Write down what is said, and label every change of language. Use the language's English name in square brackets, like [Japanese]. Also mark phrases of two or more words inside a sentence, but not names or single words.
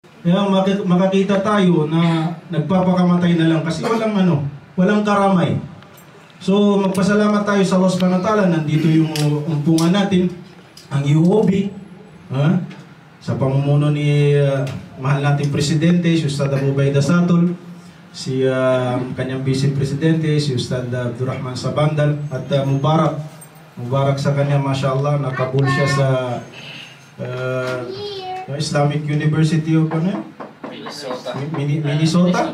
[Filipino] Kaya makakita tayo na nagpapakamatay na lang kasi walang karamay. So magpasalamat tayo sa [Arabic] الله سبحانه وتعالى. [Filipino] Nandito yung umpungan natin, ang UOB, sa pamumuno ni mahal nating presidente, si Ustad Abu Baida Satul, si kanyang vice presidente, si Ustad Abdurrahman Sabandal, at Mubarak sa kanya, mashallah, nakabul siya sa Islamic University of Minnesota.